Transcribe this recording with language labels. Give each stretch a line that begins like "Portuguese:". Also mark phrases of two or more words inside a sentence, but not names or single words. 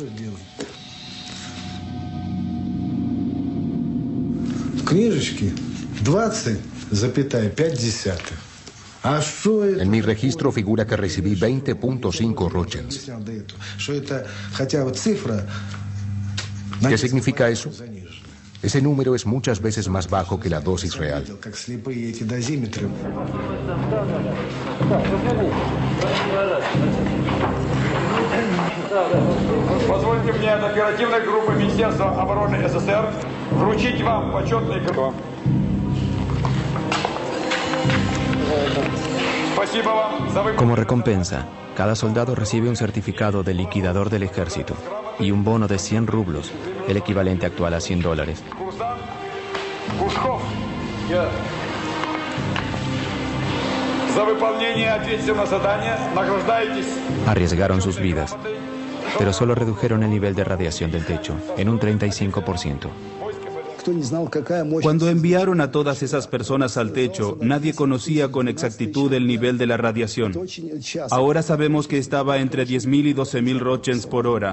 Spanish: En mi registro figura que recibí 20.5 roentgens. ¿Qué significa eso? Ese número es muchas veces más bajo que la dosis real.
Russian: Позвольте мне от оперативной группы Министерства обороны СССР вручить вам почетный грамоту. Спасибо вам за выполнение.
Spanish: Como recompensa, cada soldado recibe un certificado del liquidador del ejército y un bono de 100 rublos, el equivalente actual a $100.
Russian: За выполнение ответственного задания награждаетесь.
Spanish: Arriesgaron sus vidas, pero solo redujeron el nivel de radiación del techo en un 35%. Cuando enviaron a todas esas personas al techo, nadie conocía con exactitud el nivel de la radiación. Ahora sabemos que estaba entre 10.000 y 12.000 roentgens por hora.